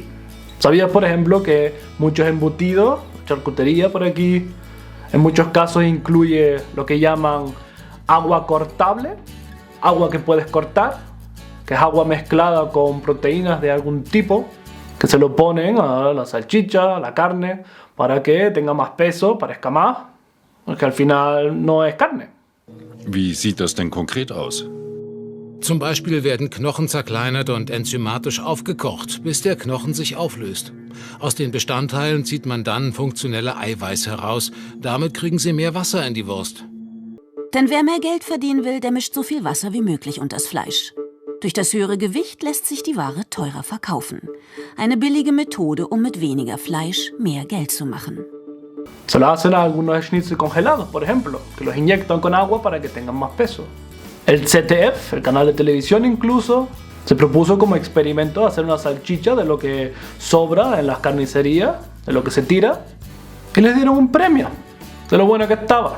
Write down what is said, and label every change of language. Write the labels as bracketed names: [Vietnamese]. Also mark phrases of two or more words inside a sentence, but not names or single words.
[Spanish] ¿Sabías, por ejemplo, que muchos embutidos, charcutería por aquí, en muchos casos incluye lo que llaman agua cortable, agua que puedes cortar, que es agua mezclada con proteínas de algún tipo, que se lo ponen a la salchicha, a la carne, para que tenga más peso, parezca más, porque al final no es carne. [German] Wie sieht das denn konkret aus? Zum Beispiel werden Knochen zerkleinert und enzymatisch aufgekocht, bis der Knochen sich auflöst. Aus den Bestandteilen zieht man dann funktionelle Eiweiß heraus. Damit kriegen sie mehr Wasser in die Wurst. Denn wer mehr Geld verdienen will, der mischt so viel Wasser wie möglich unter das Fleisch. Durch das höhere Gewicht lässt sich die Ware teurer verkaufen. Eine billige Methode, um mit weniger Fleisch mehr Geld zu machen. [Spanish] Se lo hacen a algunos schnitzel congelados, por ejemplo, que los inyectan con agua para que tengan más peso. El ZDF, el canal de televisión incluso, se propuso como experimento hacer una salchicha de lo que sobra en las carnicerías, de lo que se tira, y les dieron un premio de lo bueno que estaba.